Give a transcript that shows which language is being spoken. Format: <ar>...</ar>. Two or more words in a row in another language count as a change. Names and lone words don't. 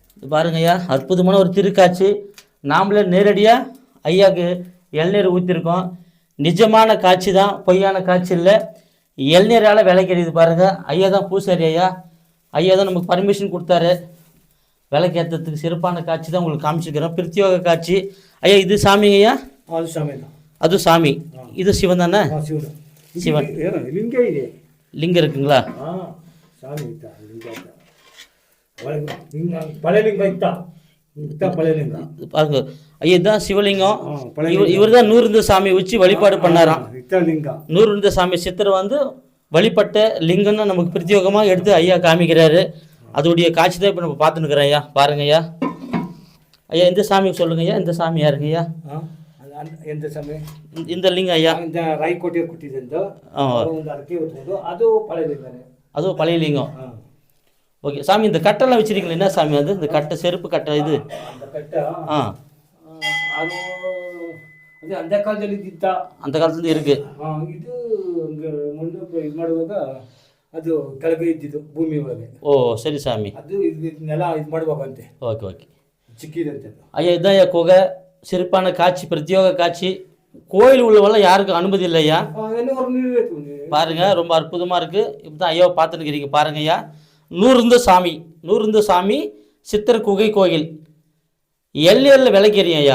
<ta>பாருங்க ஐயா, அற்புதமான ஒரு திருக்காட்சி. நாமளே நேரடியாக ஐயாவுக்கு இளநீர் ஊற்றிருக்கோம். நிஜமான காட்சி தான், பொய்யான காட்சி இல்லை. இளநீரால் விளக்கெறியுது பாருங்க. ஐயா தான் பூசாரி. ஐயா தான் நமக்கு பர்மிஷன் கொடுத்தாரு விளக்கேற்றத்துக்கு. சிறப்பான காட்சி தான் உங்களுக்கு காமிச்சிருக்கிறோம், பிரத்யோக காட்சி. ஐயா இது சாமிங்க ஐயா?</ta> <kn>ಅದು ಸ್ವಾಮಿ</kn> <ta>அது சாமி. இது சிவன் தானே?</ta> <kn>ಶಿವನು ಶಿವನ್. ಏನು ಲಿಂಗ ಇದೆ.</kn> <ta>லிங்கம் இருக்குங்களா?</ta> <kn>ಸ್ವಾಮಿ ಇತ್ತ ಲಿಂಗ ಇತ್ತ. ಲಿಂಗ ಪಳೆ ಲಿಂಗ ಇತ್ತ</kn> <ta>பழைய லிங்கம் பாருங்க ஐயா, இதுதான் சிவலிங்கம். பழைய இவர் தான் நூறுந்த சாமி வச்சு வழிபாடு பண்ணாராம். லிங்கம் நூறுந்த சாமி சித்தர் வந்து வழிபட்ட லிங்கம்னு நமக்கு பிரத்யோகமாக எடுத்து ஐயா காமிக்கிறாரு. அதோடைய காட்சி தான் இப்போ நம்ம பார்த்துன்னுக்குறோம் ஐயா. பாருங்க ஐயா. ஐயா இந்த சாமி சொல்லுங்க ஐயா, இந்த சாமி யாருங்க ஐயா?</ta> <kn>ಎಂತ ಸಮಯ</kn> <ta>இந்த லிங்கம் ஐயா</ta> <kn>ರಾಯಕೋಟೆ ಕೊಟ್ಟಿದ್ದು ಒಂದು ಅರಕೆ ಹೊತ್ಕೊಂಡು ಅದು ಪಳೆ ಲಿಂಗನೇ.</kn> <ta>அதுவும் பழைய லிங்கம். ஓகே சாமி, இந்த கட்டெல்லாம் வச்சிருக்கீங்களா? என்ன சாமி அது? இந்த கட்டை, செருப்பு கட்டை இது?</ta> <kn>அந்த கಟ್ಟೆ ಅದು ಅದೇ ಅಂದ ಕಾಲದಲ್ಲಿ ಇದ್ದಿತ್ತ.</kn> <ta>அந்த காலத்துல இருக்கு.</ta> <kn>ಇದು ಮಣ್ಣು ಇದು ಮಾಡುವಾಗ ಅದು ಕೆಳಗೆ ಇದ್ದಿದ್ದು ಭೂಮಿ ಒಳಗೆ.</kn> <ta>ஓ சரி சாமಿ.</ta> <kn>ಅದು ನೆಲ ಇದು ಮಾಡುವಾಗಂತೆ.</kn> <ta>ஓகே ஓகே</ta> <kn>ಚಿಕ್ಕಿದಂತೆ ಅದು.</kn> <ta>ஐயா இதுதான் ஐயா குகை. சிறப்பான காட்சி, பிரத்யோக காட்சி. கோயில் உள்ளவெல்லாம் யாருக்கும் அனுமதி இல்லை ஐயா. பாருங்க, ரொம்ப அற்புதமா இருக்கு. இப்பதான் ஐயாவை பார்த்துருக்கிறீங்க பாருங்க ஐயா. நூறுந்த சாமி, நூறுந்த சாமி சித்தர் குகை கோயில். எல்லையில் விளக்கேறியும் ஐயா.</ta>